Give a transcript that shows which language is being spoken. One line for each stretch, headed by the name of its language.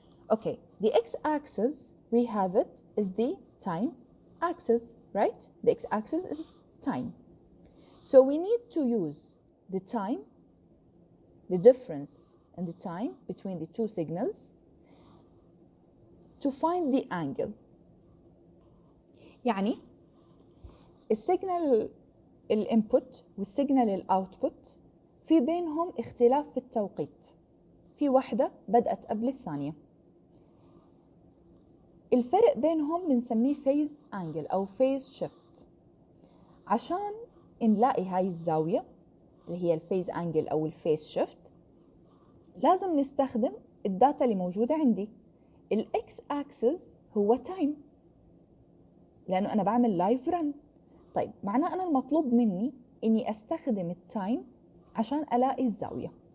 English: Okay, the x-axis, we have it, is the time axis, right? The x-axis is time. So we need to use the time, the difference in the time between the two signals, to find the angle.
Arabic: يعني السيجنال الانبوت والسيجنال الاوتبوت في بينهم اختلاف في التوقيت. في واحدة بدأت قبل الثانية. الفرق بينهم بنسميه phase angle أو phase shift. عشان نلاقي هاي الزاوية اللي هي الphase angle أو الphase shift لازم نستخدم الداتا اللي موجودة عندي. الإكس أكسس هو time لأنه أنا بعمل لايف رن. طيب معناه أنا المطلوب مني إني أستخدم التايم عشان ألاقي الزاوية.